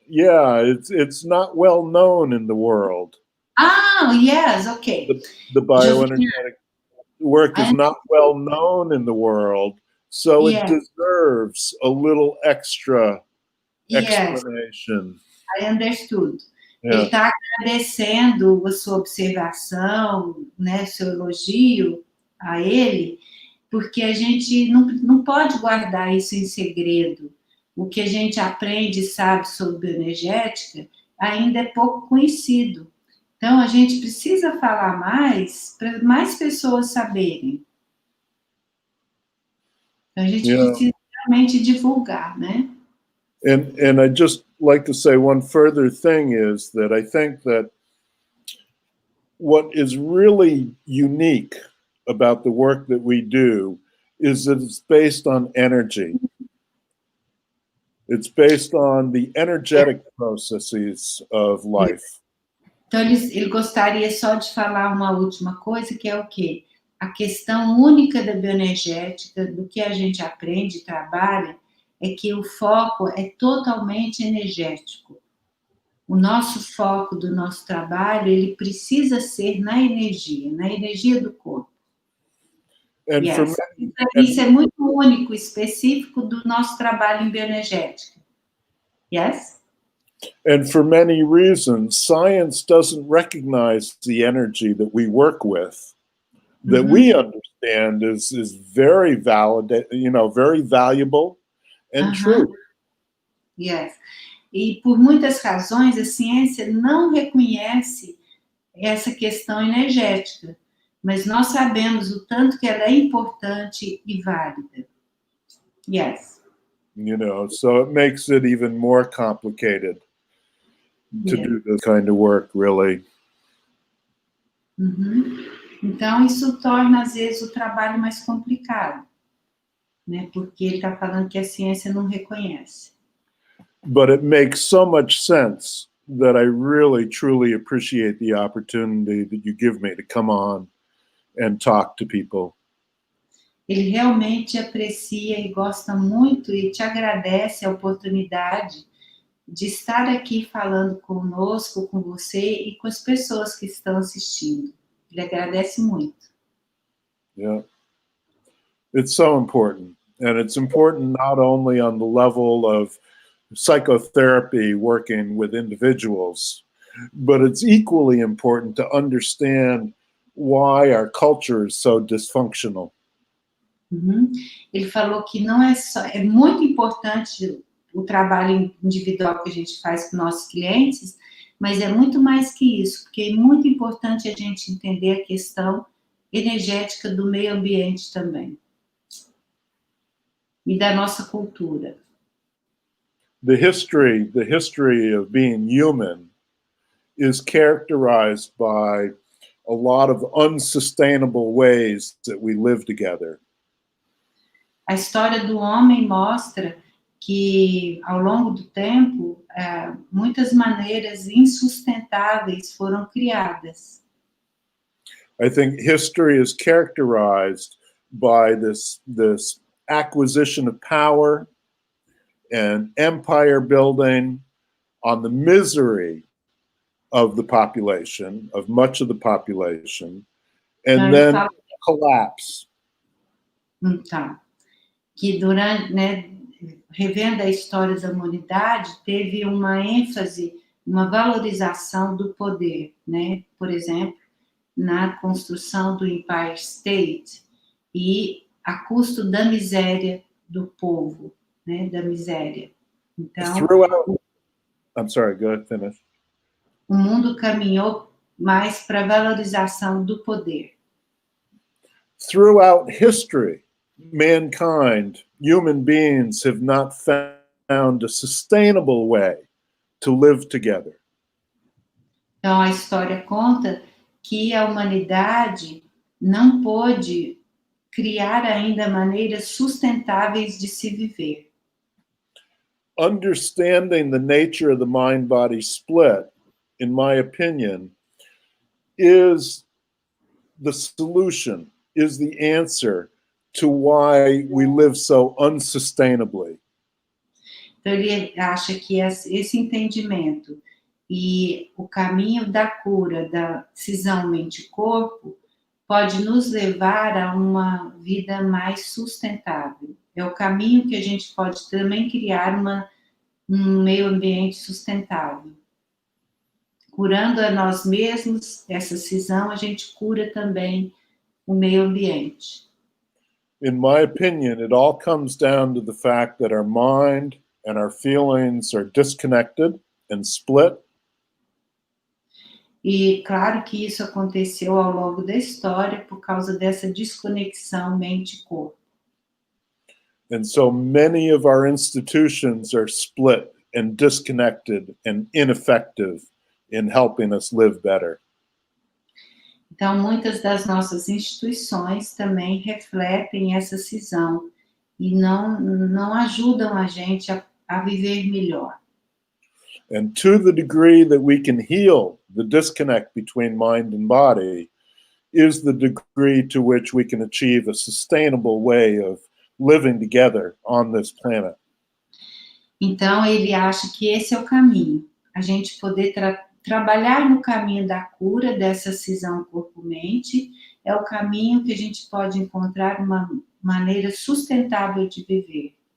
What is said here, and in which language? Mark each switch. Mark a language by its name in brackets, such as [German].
[English] Yeah, it's not well known in the world. Yes, okay. The bioenergetic work is not well known in the world, so it deserves a little extra explanation. I understood. [Portuguese] Ele está agradecendo a sua observação, né, seu elogio a ele, porque a gente não pode guardar isso em segredo. O que a gente aprende e sabe sobre bioenergética ainda é pouco conhecido. Então, a gente precisa falar mais para mais pessoas saberem. Então, a gente precisa realmente divulgar, né? [English] And I'd just like to say one further thing is that I think that what is really unique about the work that we do is that it's based on energy. It's based on the energetic processes of life. [Portuguese] Então, ele gostaria só de falar uma última coisa, que é o quê? A questão única da bioenergética, do que a gente aprende e trabalha, é que o foco é totalmente energético. O nosso foco do nosso trabalho, ele precisa ser na energia do corpo. [English] And for Yes. many, [Portuguese] Isso é muito único, específico do nosso trabalho em bioenergética. [English] Yes? and for many reasons, science doesn't recognize the energy that we work with, that we understand is very valid, very valuable and true. Yes. [Portuguese] E por muitas razões, a ciência não reconhece essa questão energética, mas nós sabemos o tanto que ela é importante e válida. [English] Yes. So it makes it even more complicated to do this kind of work, really. [Portuguese] Então, isso torna, às vezes, o trabalho mais complicado, né? Porque ele está falando que a ciência não reconhece. [English] But it makes so much sense that I really, truly appreciate the opportunity that you give me to come on and talk to people. [Portuguese] Ele realmente aprecia e gosta muito e te agradece a oportunidade de estar aqui falando conosco, com você e com as pessoas que estão assistindo. Ele agradece muito. [English] Yeah. It's so important. And it's important not only on the level of psychotherapy working with individuals, but it's equally important to understand why our culture is so dysfunctional. [Portuguese] Ele falou que não é só, é muito importante o trabalho individual que a gente faz com nossos clientes, mas é muito mais que isso, porque é muito importante a gente entender a questão energética do meio ambiente também. E da nossa cultura. [English] The history of being human is characterized by a lot of unsustainable ways that we live together. [Portuguese] A história do homem mostra que, ao longo do tempo, muitas maneiras insustentáveis foram criadas. [English] I think history is characterized by this acquisition of power and empire building on the misery of the population, of much of the population, and then collapse. [Portuguese] Então, que durante, né, revendo a história da humanidade, teve uma ênfase, uma valorização do poder, né? Por exemplo, na construção do Empire State e a custo da miséria do povo, né? Da miséria. Então, [English] I'm sorry, go ahead, finish. [Portuguese] O mundo caminhou mais para a valorização do poder. [English] Throughout history, mankind, human beings have not found a sustainable way to live together. [Portuguese] Então, a história conta que a humanidade não pôde criar ainda maneiras sustentáveis de se viver. [English] Understanding the nature of the mind-body split, in my opinion, is the solution, is the answer to why we live so unsustainably. [Portuguese] Então, ele acha que esse entendimento e o caminho da cura, da cisão mente-corpo, pode nos levar a uma vida mais sustentável. É o caminho que a gente pode também criar um meio ambiente sustentável. Curando a nós mesmos, essa cisão, a gente cura também o meio ambiente. [English] In my opinion, it all comes down to the fact that our mind and our feelings are disconnected and split. [Portuguese] E claro que isso aconteceu ao longo da história por causa dessa desconexão mente-corpo. [English] And so many of our institutions are split and disconnected and ineffective in helping us live better. [Portuguese] Então, muitas das nossas instituições também refletem essa cisão e não ajudam a gente a viver melhor. [English] And to the degree that we can heal the disconnect between mind and body is the degree to which we can achieve a sustainable way of living together on this planet. [Portuguese] Então, ele acha que esse é o caminho, a gente poder trabalhar no caminho da cura dessa cisão corpo-mente, é o caminho que a gente pode encontrar uma maneira sustentável de viver.